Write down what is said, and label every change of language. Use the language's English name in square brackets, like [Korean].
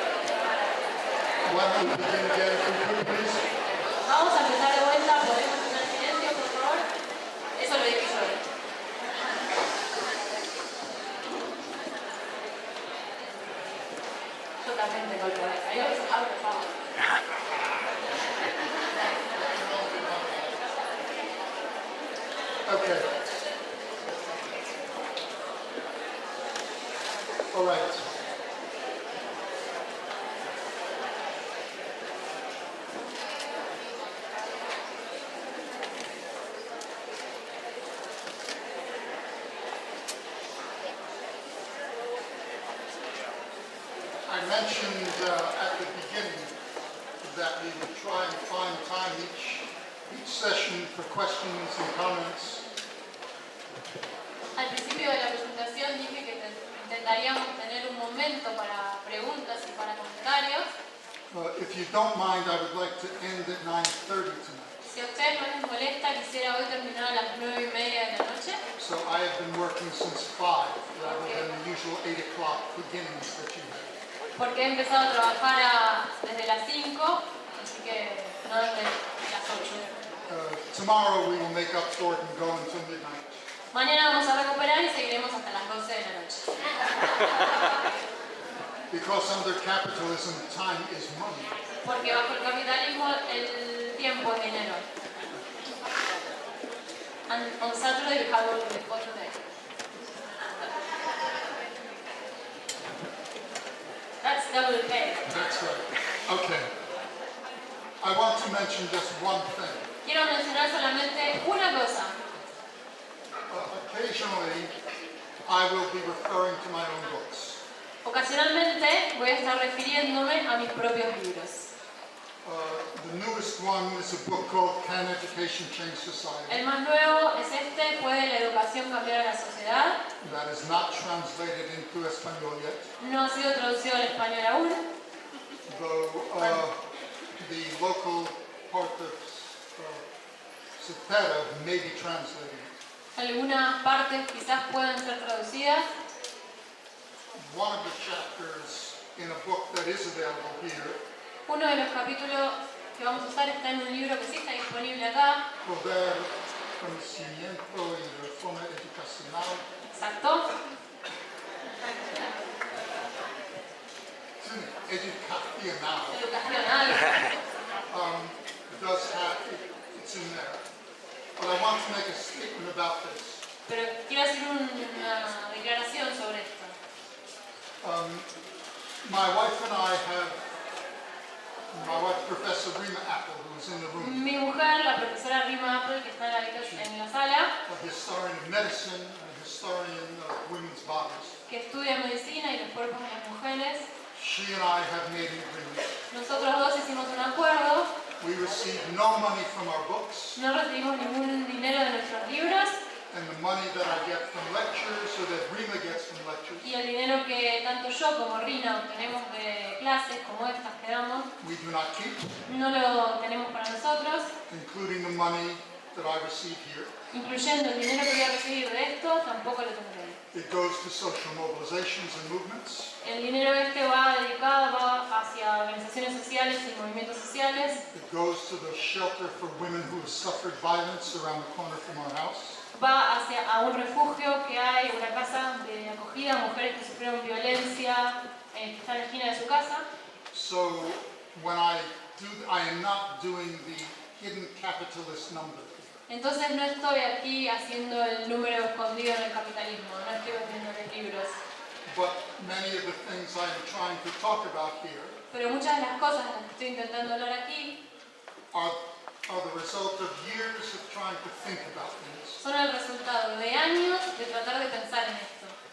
[English] Why don't we begin again if we could, please? [Spanish] Vamos a empezar de vuelta. ¿Podemos tener silencio, por favor? Eso lo dije yo. Yo también tengo el poder. Adiós. Abre, por favor. [English] Okay. All right. I mentioned at the beginning that we would try and find time each session for questions and comments. [Spanish] Al principio de la presentación dije que intentaríamos tener un momento para preguntas y para comentarios. [English] If you don't mind, I would like to end at 9:30 tonight. [Spanish] Si a ustedes no les molesta, quisiera hoy terminar a las 9:30 de la noche. [English] So I have been working since 5 rather than the usual 8 o'clock beginnings that you have. [Spanish] Porque he empezado a trabajar desde las 5, así que no desde las 8. [English] Tomorrow we will make up for it and go until midnight. [Spanish] Mañana vamos a recuperar y seguiremos hasta las 12 de la noche. [English] Because under capitalism, time is money. [Spanish] Porque bajo el capitalismo el tiempo es dinero. [English] And on Saturday you have all the photo day. That's double pay. That's right. Okay. I want to mention just one thing. [Spanish] Quiero mencionar solamente una cosa. [English] Occasionally, I will be referring to my own books. [Spanish] Ocasionalmente voy a estar refiriéndome a mis propios libros. [English] The newest one is a book called Can Education Change Society? [Spanish] El más nuevo es este, ¿Puede la educación cambiar a la sociedad? [English] That is not translated into Espanol yet, [Spanish] No ha sido traducido al español aún, [English] though the local part of Cepeda may be translated. [Spanish] algunas partes quizás puedan ser traducidas. [English] One of the chapters in a book that is available here, [Spanish] Uno de los capítulos que vamos a usar está en un libro que sí está disponible acá. Poder, Conocimiento y Reforma Educacional. Exacto. Educacional. Educacional. [English] Does have, it's in there. But I want to make a statement about this. [Spanish] Pero quiero hacer una declaración sobre esto. [English] My wife and I have, my wife, Professor Rima Apple, who is in the room, [Spanish] Mi mujer, la profesora Rima Apple, que está en la habitación, en la sala, [English] a historian of medicine, a historian of women's bodies. [Spanish] que estudia medicina y los cuerpos de las mujeres. [English] She and I have made an agreement. [Spanish] Nosotros dos hicimos un acuerdo, [English] We receive no money from our books, [Spanish] no recibimos ningún dinero de nuestros libros [English] and the money that I get from lectures, or that Rima gets from lectures, [Spanish] y el dinero que tanto yo como Rina obtenemos de clases como estas que damos, [English] we do not keep, [Spanish] no lo tenemos para nosotros, [English] including the money that I receive here. [Spanish] incluyendo el dinero que voy a recibir de esto, tampoco lo tendré. [English] It goes to social mobilizations and movements. [Spanish] El dinero este va hacia organizaciones sociales y movimientos sociales, [English] It goes to the shelter for women who have suffered violence around the corner from our house. [Spanish] va a un refugio que hay, una casa de acogida a mujeres que sufrieron violencia, que está en la esquina de su casa. [English] So when I am not doing the hidden capitalist number. [Spanish] Entonces no estoy aquí haciendo el número escondido en el capitalismo, no estoy vendiéndoles libros. [English] But many of the things I am trying to talk about here [Spanish] Pero muchas de las cosas de las que estoy intentando hablar aquí [English] are the result of years of trying to think about things. [Spanish] son el resultado de años de tratar de pensar en esto.